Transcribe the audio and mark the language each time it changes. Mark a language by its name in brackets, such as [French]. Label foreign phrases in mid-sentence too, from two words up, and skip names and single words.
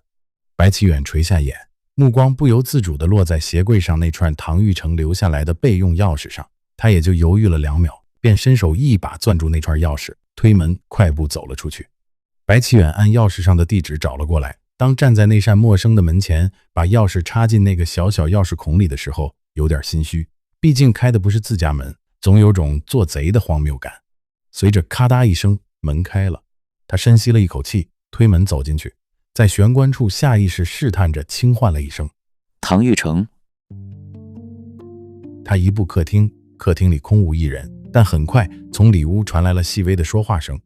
[Chinese] 白奇遠垂下眼，目光不由自主地落在鞋櫃上那串唐玉成留下來的備用鑰匙上，他也就猶豫了2秒，便伸手一把攥住那串鑰匙，推門快步走了出去。白奇遠按鑰匙上的地址找了過來，當站在那扇陌生的门前，把鑰匙插進那個小小鑰匙孔裡的時候，有點心虛，畢竟開的不是自家門，總有種做賊的荒謬感。隨着咔嗒一聲，門開了，他深吸了一口氣，推門走進去，在玄關處下意識試探着輕喚了一聲唐玉成。他一步客廳，客廳裡空无一人，但很快從裡屋傳來了細微的說話聲。